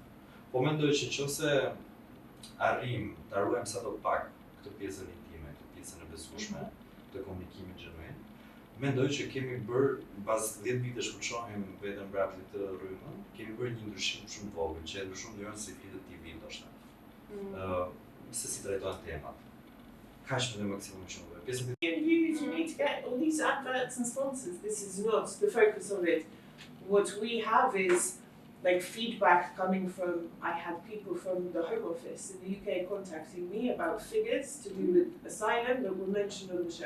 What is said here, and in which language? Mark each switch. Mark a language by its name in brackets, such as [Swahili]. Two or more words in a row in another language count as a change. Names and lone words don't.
[Albanian] Po mendoj që nëse arrim ta ruajmë sa do pak këtë pjesën intime, këtë pjesën e besueshme të komunikimit genuin, mendoj që kemi bërë pas 10 vitesh kur shohim vetëm mbrapsht këtë rrymë, kemi bërë një ndryshim shumë të vogël, që ndryshon mënyrën se flitet TV ndoshta. Se si trajtohen temat. Kaq më maksimum shumë. [English] You need to get all these adverts and sponsors. This is not the focus of it. What we have is like feedback coming from, I had people from the Home Office in the UK contacting me about figures to do with asylum that were mentioned on the show.